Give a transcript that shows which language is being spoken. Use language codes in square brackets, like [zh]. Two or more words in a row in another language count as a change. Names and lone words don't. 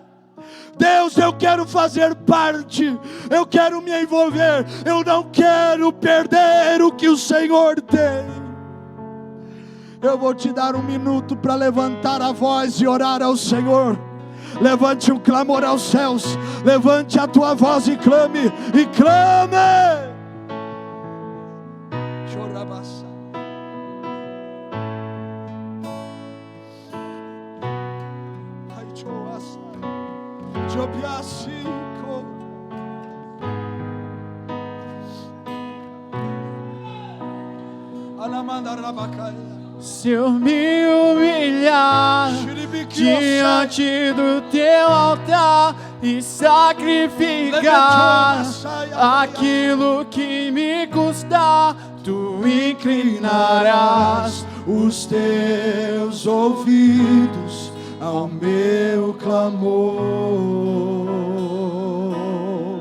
[pt] Deus, eu quero fazer parte, eu quero me envolver, eu não quero perder o que o Senhor tem. Eu vou te dar 1 minuto para levantar a voz e orar ao Senhor. Levante um clamor aos céus, levante a tua voz e clame, e clame. Chorabassa. Ai, choassa. Jobiacico. Alamanda rabacaia. Se eu me humilhar diante do teu altar e sacrificar aquilo que me custar, tu inclinarás os teus ouvidos ao meu clamor.